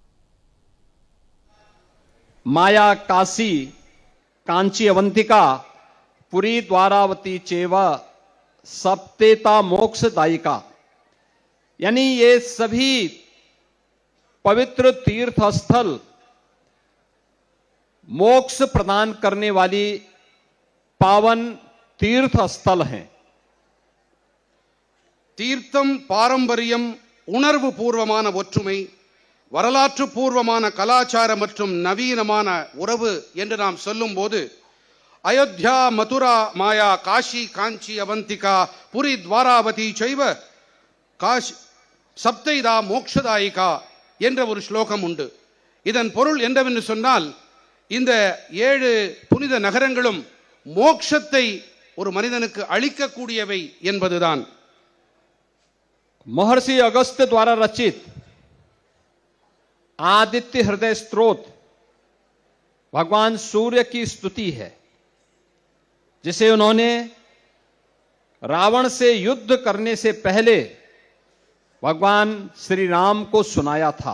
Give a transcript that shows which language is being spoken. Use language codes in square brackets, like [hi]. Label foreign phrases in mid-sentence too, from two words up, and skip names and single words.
[sa] माया काशी कांची अवंतिका पुरी द्वारावती चेव सप्तेता मोक्षदायिका, [hi] यानी ये सभी पवित्र तीर्थ स्थल मोक्ष प्रदान करने वाली पावन तीर्थ स्थल हैं। [ta] தீர்த்தம் பாரம்பரியம் உணர்வு பூர்வமான ஒற்றுமை வரலாற்று பூர்வமான கலாச்சார மற்றும் நவீனமான உறவு என்று நாம் சொல்லும்போது [sa] अयोध्या मथुरा माया काशी कांची अवन्तिका पुरी द्वारावती चैव काशी सप्तैता मोक्षदायिका [ta] என்ற ஒரு ஸ்லோகம் உண்டு. இதன் பொருள் என்னவென்று சொன்னால், இந்த 7 புனித நகரங்களும் மோட்சத்தை ஒரு மனிதனுக்கு அளிக்கக்கூடியவை என்பதுதான். [hi] महर्षि अगस्त्य द्वारा रचित आदित्य हृदय स्तोत्र भगवान सूर्य की स्तुति है, जिसे उन्होंने रावण से युद्ध करने से पहले भगवान श्री राम को सुनाया था।